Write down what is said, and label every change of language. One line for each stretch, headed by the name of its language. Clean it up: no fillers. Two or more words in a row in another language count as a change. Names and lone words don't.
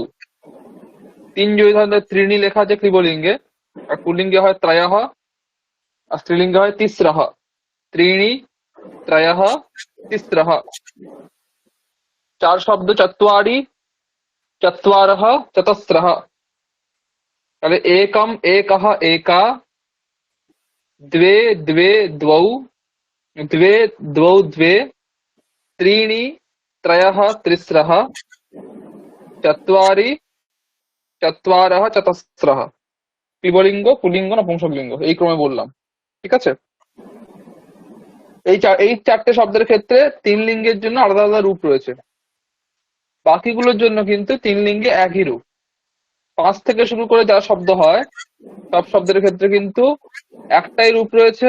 Bangla: তিন যদি ধরেন তাহলে ত্রিণী লেখা আছে ক্রিবলিঙ্গে, আর পুল্লিঙ্গে হয় ত্রয়ঃ, আর স্ত্রীলিঙ্গে হয় তিস্রঃ।
Sanskrit: ত্রিণী, ত্রয়ঃ, তিস্রঃ।
Bangla: চার শব্দ
Sanskrit: চত্বারি, চত্বারঃ, চতস্রঃ। তাহলে একম, একহ, একা, द्वे, द्वे, द्वौ, द्वे, द्वौ, द्वे, त्रीणि, त्रयः, त्रिस्रः, चत्वारि, चत्वारः, चतस्रः।
Bangla: ক্রিবলিঙ্গ, পুলিঙ্গ, নপুংসকলিঙ্গ, এই ক্রমে বললাম। ঠিক আছে? এই চারটে শব্দের ক্ষেত্রে তিন লিঙ্গের জন্য আলাদা আলাদা রূপ রয়েছে, বাকিগুলোর জন্য কিন্তু তিন লিঙ্গে একই রূপ। 5 থেকে শুরু করে যা শব্দ হয় সব শব্দের ক্ষেত্রে কিন্তু একটাই রূপ রয়েছে।